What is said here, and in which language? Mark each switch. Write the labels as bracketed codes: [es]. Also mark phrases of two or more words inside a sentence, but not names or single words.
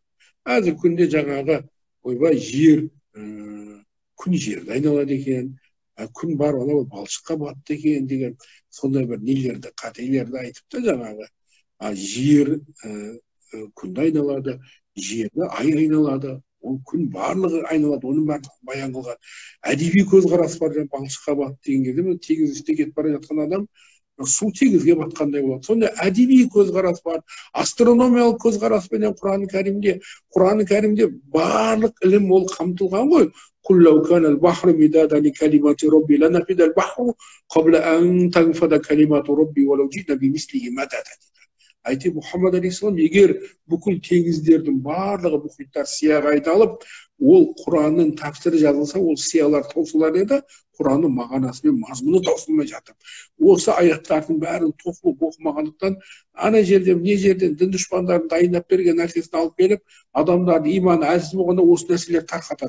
[kk] Әзір күнде жаңағы ойбай жер, күн жерді айналады екен, күн бар, ол балшыққа батты екен деген сондай бір нелерді, қателерді айтып та жаңағы жер күнді айналады, жерді ай айналады, ол күн барлығы айналады, оның барлығы баян қылған. Әдеби көзқарас бар, балшыққа батты деген кезде теңіз үстінде кетіп бара жатқан адам су теңізге батқандай болады. Сонда әдеби көзқарас бар, астрономиялық көзқараспенен Құран Кәрімде барлық ілім ол қамтылған ғой. [ar] قل لو كان البحر مدادا لكلمات ربي لنفد البحر قبل أن تنفد كلمات ربي ولو جئنا بمثله مددا. [kk] Айти Мұхаммад алейхиссалам, егер бүкіл теңіздердің барлығы мұхиттар сияға айналып, ол Құранның тәпсірі жазылса, ол сиялар таусылар еді, Құранның мағынасы мен мазмұны таусылмай жатыр. Осы аяттардың бәрін тоқылып оқымағандықтан, ана жерден, не жерден дін дұшпандарын дайындап берген нәрсесін алып келіп, адамдардың иманы әлсіз болғанда осы нәрселер тарқатады.